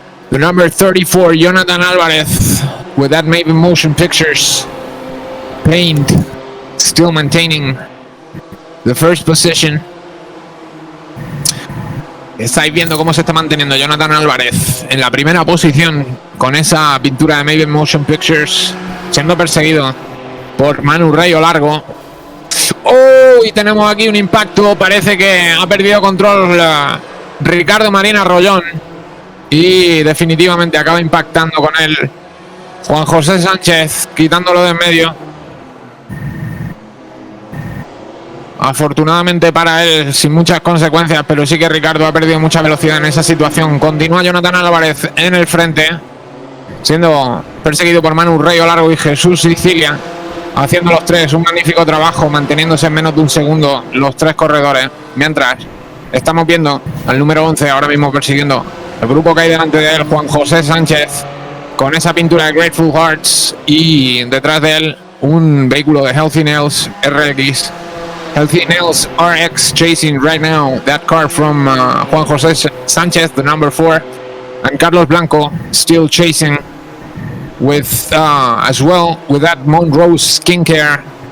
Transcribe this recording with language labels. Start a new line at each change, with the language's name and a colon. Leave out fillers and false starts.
English: The number 34, Jonathan Alvarez, with that Maven Motion Pictures paint, still maintaining the first position.
Spanish: Estáis viendo cómo se está manteniendo Jonathan Alvarez en la primera posición con esa pintura de Maven Motion Pictures, siendo perseguido por Manu Rayo Largo. ¡Oh! Y tenemos aquí un impacto. Parece que ha perdido control Ricardo Marina Rollón. Y definitivamente acaba impactando con él Juan José Sánchez, quitándolo de en medio. Afortunadamente para él, sin muchas consecuencias, pero sí que Ricardo ha perdido mucha velocidad en esa situación. Continúa Jonathan Álvarez en el frente, siendo perseguido por Manu Rayo Largo y Jesús Sicilia, haciendo los 3 un magnífico trabajo, manteniéndose en menos de un segundo los 3 corredores. Mientras estamos viendo al número 11 ahora mismo persiguiendo el grupo que hay delante de él, Juan José Sánchez, con esa pintura de Greatful Hearts, y detrás de él un vehículo de Healthy Nails RX.
English: Healthy Nails RX chasing right now that car from Juan José Sánchez, the number 4, and Carlos Blanco still chasing with as well with that Monroe Skincare